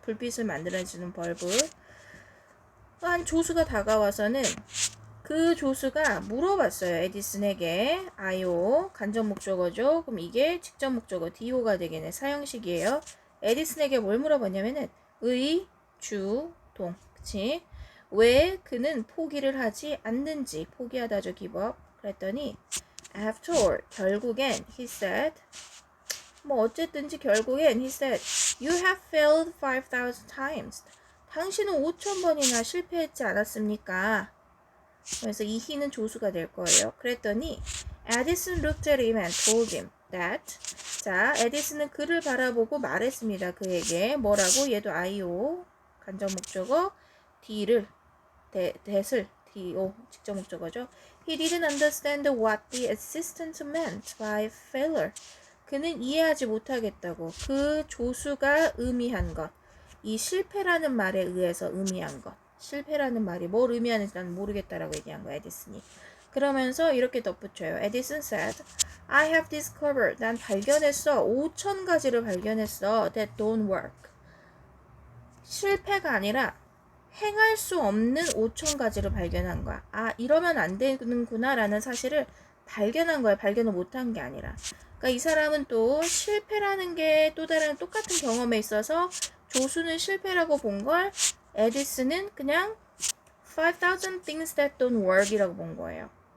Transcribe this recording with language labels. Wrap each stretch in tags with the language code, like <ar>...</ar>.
<ko>불빛을 만들어주는 벌브. 한 조수가 다가와서는 그 조수가 물어봤어요. 에디슨에게 IO 간접 목적어죠. 그럼 이게 직접 목적어 DO가 되겠네. 사형식이에요. 에디슨에게 뭘 물어봤냐면은 의, 주, 동. 그치? 왜 그는 포기를 하지 않는지 포기하다죠.</ko> <en>give up.</en> <ko>그랬더니</ko> <en>after all</en> <ko>결국엔</ko> <en>he said</en> <ko>뭐 어쨌든지 결국엔</ko> <en>he said you have failed 5,000 times.</en> <ko>당신은 5,000번이나 실패했지 않았습니까? 그래서 이 he는 조수가 될 거예요.</ko> <en>그랬더니 Edison looked at him and told him that</en> <ko>자, 에디슨은 그를 바라보고 말했습니다. 그에게 뭐라고? 얘도 IO 간접 목적어 D를 that을 DO 직접 목적어죠.</ko> <en>He didn't understand what the assistant meant by failure.</en> <ko>그는 이해하지 못하겠다고. 그 조수가 의미한 것. 이 실패라는 말에 의해서 의미한 것. 실패라는 말이 뭘 의미하는지 난 모르겠다라고 얘기한 거야, 에디슨이. 그러면서 이렇게 덧붙여요. 에디슨</ko> <en>said, I have discovered.</en> <ko>난 발견했어. 5,000가지를 발견했어.</ko> <en>That don't work.</en> <ko>실패가 아니라 행할 수 없는 5,000가지를 발견한 거야. 아, 이러면 안 되는구나 라는 사실을 발견한 거야. 발견을 못한 게 아니라. 그러니까 이 사람은 또 실패라는 게 또 다른 똑같은 경험에 있어서 조수는 실패라고 본 걸 에디슨은 그냥</ko> <en>5,000 things that don't work</en> <ko>이라고 본 거예요.</ko>